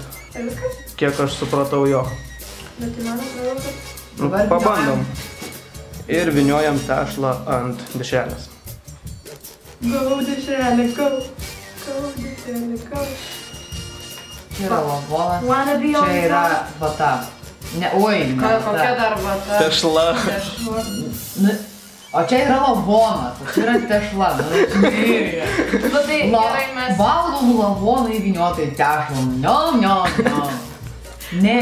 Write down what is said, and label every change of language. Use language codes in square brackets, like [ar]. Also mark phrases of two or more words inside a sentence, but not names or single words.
[lt] Ir viskas? Kiek aš supratau jo. Bet tai man atrodo, kad... Nu, pabandom. Ir vyniojam tešlą ant dešrelės. Go, dešrelė, go. Go, dešrelė, go. Čia yra lavonas. [en] Wanna be on [lt] Čia yra vata. Ne, oi, ne vata. Kokia dar vata? Tešla. O čia yra lavonas, o čia yra tešla. Nu tai gerai mes... Valgom lavoną įvyniotai tešlom. No. Ne.